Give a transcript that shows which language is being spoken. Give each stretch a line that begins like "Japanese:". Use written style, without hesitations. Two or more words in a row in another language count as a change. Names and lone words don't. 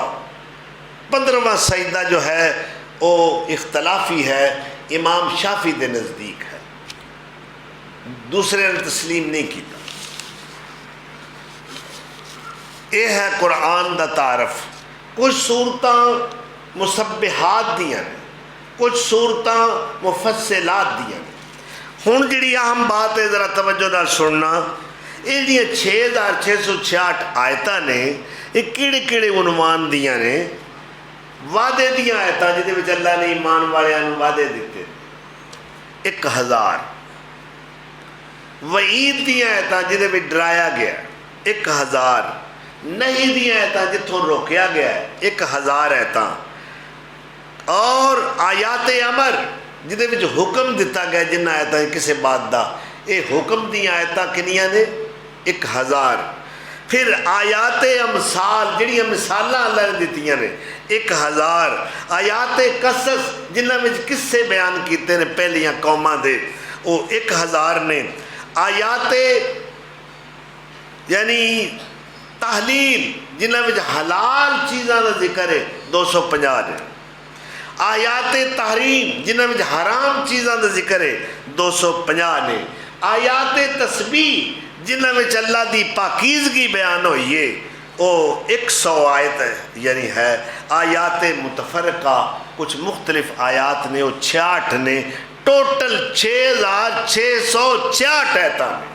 Urdu: 15واں سجدہ جو ہے وہ اختلافی ہے،
Punjabi: امام شافعی دے نزدیک ہے، دوسرے نے تسلیم نہیں کیتا۔ یہ ہے قرآن دا تعارف۔ کچھ صورتاں مسبحات دیاں نے، کچھ صورتاں مفصلات دیاں نے۔ ہن جڑی اہم بات ہے ذرا توجہ نال سننا، یہ 6,666 آیتاں نے، یہ کیڑے کیڑے عنوان دیاں نے؟ وعدے دیاں آیتاں جہدے وچ اللہ نے ایمان والیاں نوں وعدے دیتے 1,000۔ وعید دیاں آیتاں جہدے وچ ڈرایا گیا 1,000۔ نہیں دیاں آیتاں جتھوں روکیا گیا 1,000 آیتاں۔ اور آیات امر جہدے وچ حکم دیتا گیا جنہ آیتاں کسے بات دا، یہ حکم دیاں آیتاں کنیاں نے؟ 1,000۔ پھر آیات امثال جڑیاں مثالاں اللہ نے دیتیاں نے 1,000۔ آیات قصص جنہ وچ قصے بیان کیتے نے پہلیاں قوماں دے، وہ 1,000 نے۔ آیات یعنی تحلیل جنہ وچ حلال چیزاں دا ذکر ہے 250 نے۔ آیات تحریم جنہ وچ حرام چیزاں دا ذکر ہے 250 نے۔ آیات تسبیح جنہ وچ اللہ دی پاکیزگی بیان ہوئی ہے وہ 100 آیت یعنی ہے آیات متفرقہ، کچھ مختلف آیات نے، وہ 66 نے، ٹوٹل 6666 آیتاں نے۔